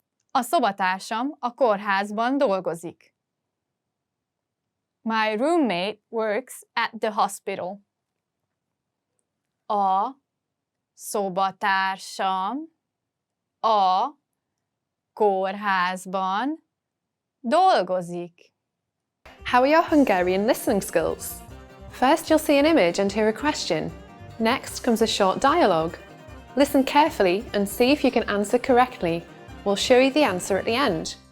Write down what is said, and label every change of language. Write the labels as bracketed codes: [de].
[hu] A szobatársam a kórházban dolgozik. [en] My roommate works at the hospital. [hu] A szobatársam a kórházban dolgozik. [en] How are your Hungarian listening skills? First, you'll see an image and hear a question. Next comes a short dialogue. Listen carefully and see if you can answer correctly. We'll show you the answer at the end.